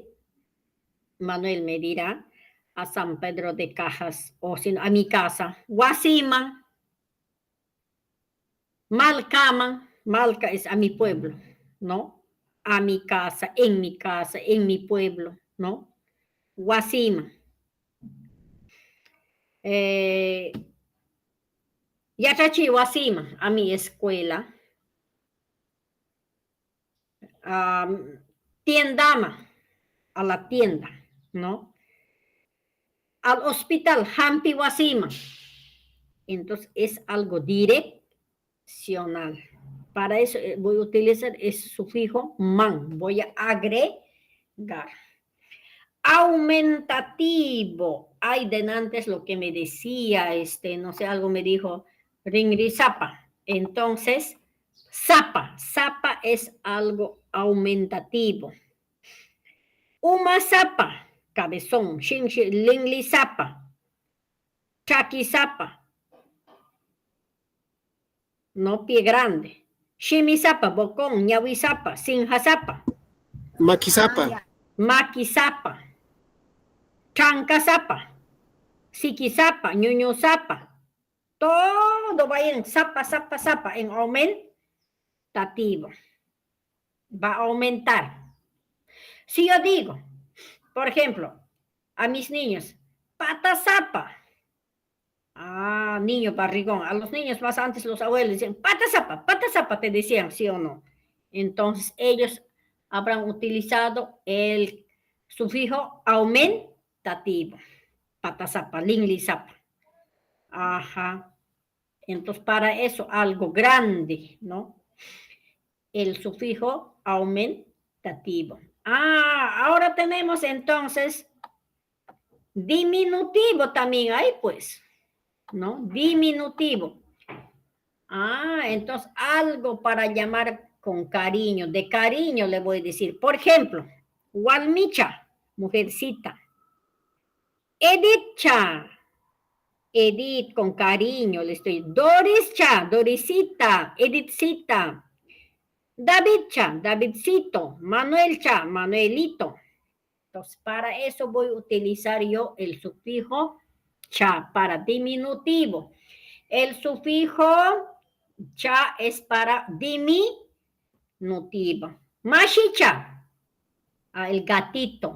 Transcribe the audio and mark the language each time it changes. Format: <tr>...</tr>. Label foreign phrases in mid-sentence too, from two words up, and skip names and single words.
<es>Manuel me dirá, a San Pedro de Cajas, o sino a mi casa.</es> <qu>Guasiman, Malcaman,</qu> <es>Malca es a mi pueblo, ¿no? A mi casa, en mi pueblo, ¿no?</es> <qu>Guasiman. Yachachi Guasiman,</qu> <es>a mi escuela. Tiendama, a la tienda, ¿no? Al hospital,</es> <qu>Hampi Guasima.</qu> <es>Entonces es algo direccional. Para eso voy a utilizar ese sufijo man. Voy a agregar. Aumentativo. Ay, de antes lo que me decía, no sé, algo me dijo, ringrizapa. Entonces, zapa. Zapa es algo aumentativo.</es> <qu>Uma zapa. Cabezón, lingli zapa, chaki zapa,</qu> <es>no pie grande,</es> <qu>shimi zapa, bocón, ñawi zapa, sinja zapa, Maki zapa. maki zapa, chanca zapa, siki zapa, ñuño zapa,</qu> <es>todo va en zapa, zapa, zapa, en aumentativo, va a aumentar. Si yo digo, por ejemplo, a mis niños,</es> <qu>pata zapa.</qu> <es>Niño barrigón. A los niños más antes los abuelos decían,</es> <qu>pata zapa,</qu> <es>te decían, ¿sí o no? Entonces ellos habrán utilizado el sufijo aumentativo.</es> <qu>Pata zapa, lingli zapa.</qu> <es>Ajá. Entonces para eso algo grande, ¿no? El sufijo aumentativo. Ahora tenemos entonces diminutivo también hay, pues, ¿no? Diminutivo. Entonces algo para llamar con cariño. De cariño le voy a decir. Por ejemplo, Walmicha, mujercita. Edithcha. Edith, con cariño le estoy. Dorischa, Dorisita. Edithcita. Davidcha, Davidcito. Manuelcha, Manuelito. Entonces, para eso voy a utilizar yo el sufijo cha para diminutivo. El sufijo cha es para diminutivo. Mashicha, el gatito.</es>